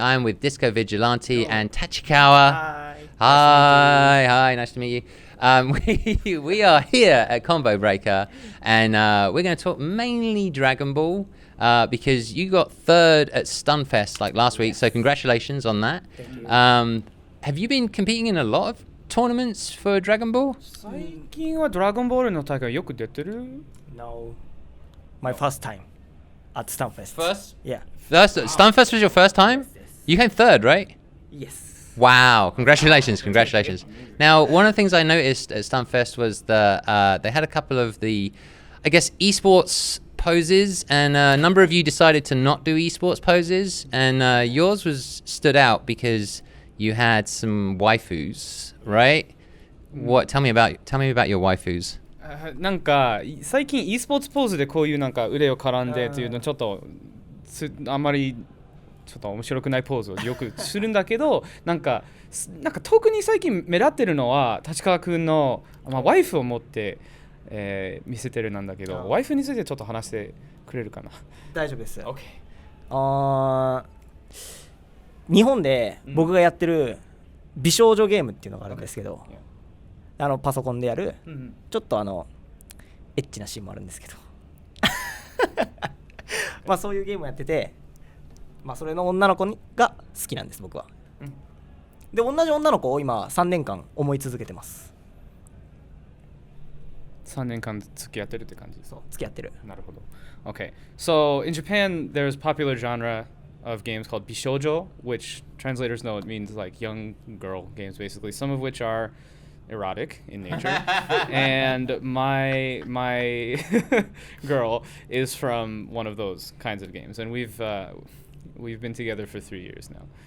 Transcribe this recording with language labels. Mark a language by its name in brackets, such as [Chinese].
[English] I'm with Disco Vigilante and Tachikawa. Hi, nice to meet you. We are here at Combo Breaker, and we're going to talk mainly Dragon Ball because you got third at Stunfest like last week, so congratulations on that. Thank you. Have you been competing in a lot of tournaments for Dragon Ball? [Japanese] 最近はドラゴンボールの大会よく出てる? [English] No, my first time at Stunfest. First? Yeah. Stunfest was your first time? You came third, right? Yes. Wow, congratulations. Now, one of the things I noticed at Stunfest was that they had a couple of the, I guess, esports poses, and a number of you decided to not do esports poses, and yours stood out because you had some waifus, right? Tell me about your waifus. [Japanese] なんか最近 e スポーツポーズでこういうなんか腕を絡んでっていうのちょっとあんまりちょっと面白くないポーズをよくするんだけどなんか特に最近目立ってるのは立川くんの、ワイフを持って、見せてるなんだけどワイフについてちょっと話してくれるかな。大丈夫です。 OK。日本で僕がやってる美少女ゲームっていうのがあるんですけど、パソコンでやる、ちょっとエッチなシーンもあるんですけどまあそういうゲームをやってて、それの女の子が好きなんです僕は、で同じ女の子を今3年間思い続けてます。 3年間付き合ってるって感じ。そう、付き合ってる。なるほど。Okay. [English] So in Japan there's popular genre of games called Bishoujo, which translators know it means like young girl games basically, some of which are erotic in nature. And my girl is from one of those kinds of games, and we've been together for 3 years now.